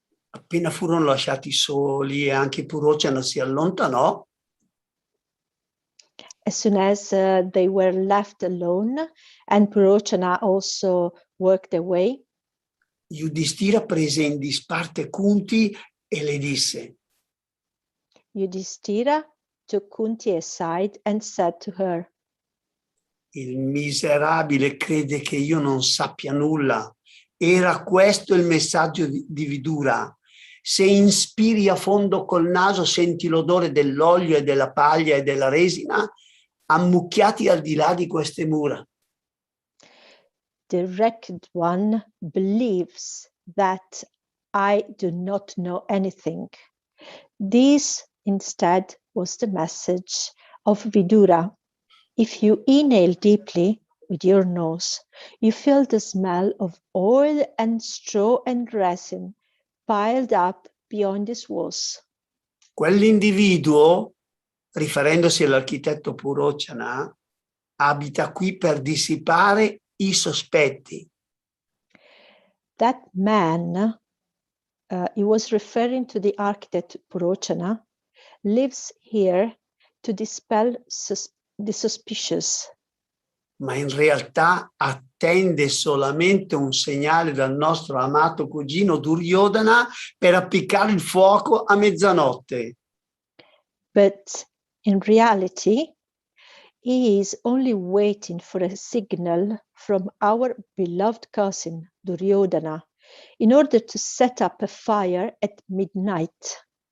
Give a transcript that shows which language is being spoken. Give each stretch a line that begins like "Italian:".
Italian: Appena furono lasciati soli e anche Purochana si allontanò,
English: As soon as they were left alone and Purochana also worked away,
Italian: Yudhishthira prese in disparte Kunti e le disse:
English: Yudhishthira took Kunti aside and said to her,
Italian: il miserabile crede che io non sappia nulla. Era questo il messaggio di Vidura. Se inspiri a fondo col naso senti l'odore dell'olio e della paglia e della resina ammucchiati al di là di queste mura.
English: The wrecked one believes that I do not know anything. This instead was the message of Vidura. If you inhale deeply with your nose, you feel the smell of oil and straw and resin piled up beyond these walls.
Italian: Quell'individuo, riferendosi all'architetto Purochana, abita qui per dissipare i sospetti.
English: That man, he was referring to the architect Purochana, lives here to dispel the suspicious.
Italian: Ma in realtà attende solamente un segnale dal nostro amato cugino Duryodhana per appiccare il fuoco a mezzanotte.
English: But in reality, he is only waiting for a signal from our beloved cousin Duryodhana in order to set up a fire at midnight.